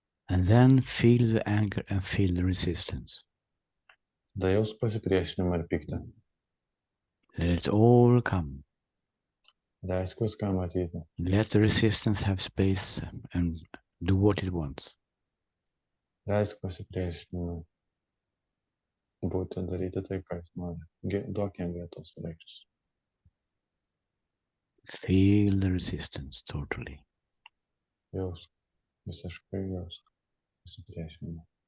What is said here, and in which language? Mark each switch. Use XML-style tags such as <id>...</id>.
<en>And then feel the anger and feel the resistance.</en> <lt>Tada jausk pasipriešinimą ir pyktį.</lt> <en>Let it all come.</en> <lt>Leisk viską matyti.</lt> <en>Let the resistance have space and do what it wants.</en> <lt>Leisk pasipriešinimui būti, daryti tai, ką jis nori. Duok jam vietos reikštis.</lt> <en>Feel the resistance totally.</en> <lt>Jausk, visiškai jausk pasipriešinimą.</lt>